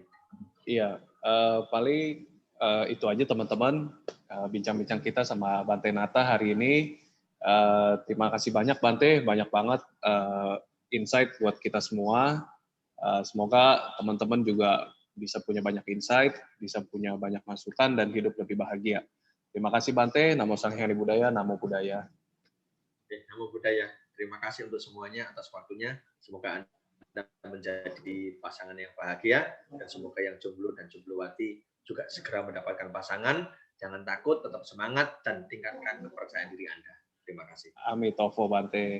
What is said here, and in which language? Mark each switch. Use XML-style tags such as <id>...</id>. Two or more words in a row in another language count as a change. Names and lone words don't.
<id>Iya, paling itu aja teman-teman bincang-bincang kita sama Bante Nata hari ini. Terima kasih banyak Bante, banyak banget insight buat kita semua. Semoga teman-teman juga bisa punya banyak insight, bisa punya banyak masukan dan hidup lebih bahagia. Terima kasih Bante,</id> <pi>Namo Sang Hyang Budaya, Namo Buddhaya. Namo Buddhaya.</pi> <id>Terima kasih untuk semuanya atas waktunya. Semoga Anda menjadi pasangan yang bahagia dan semoga yang jomblo dan jomblowati juga segera mendapatkan pasangan. Jangan takut, tetap semangat dan tingkatkan kepercayaan diri Anda. Terima kasih. Amitofo Bante.</id>